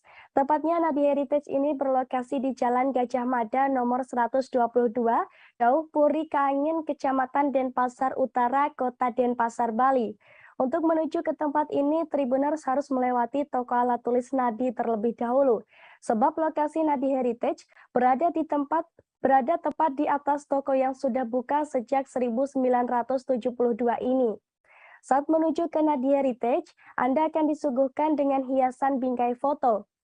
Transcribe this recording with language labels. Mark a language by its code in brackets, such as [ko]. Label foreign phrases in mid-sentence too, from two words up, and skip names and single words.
[id] Tepatnya Nadi Heritage ini berlokasi di Jalan Gajah Mada nomor 122, Dauh Puri Kaangin, Kecamatan Denpasar Utara, Kota Denpasar, Bali. Untuk menuju ke tempat ini, Tribuners harus melewati toko alat tulis Nadi terlebih dahulu, sebab lokasi Nadi Heritage berada tepat di atas toko yang sudah buka sejak 1972 ini. Saat menuju ke Nadi Heritage, Anda akan disuguhkan dengan hiasan bingkai foto.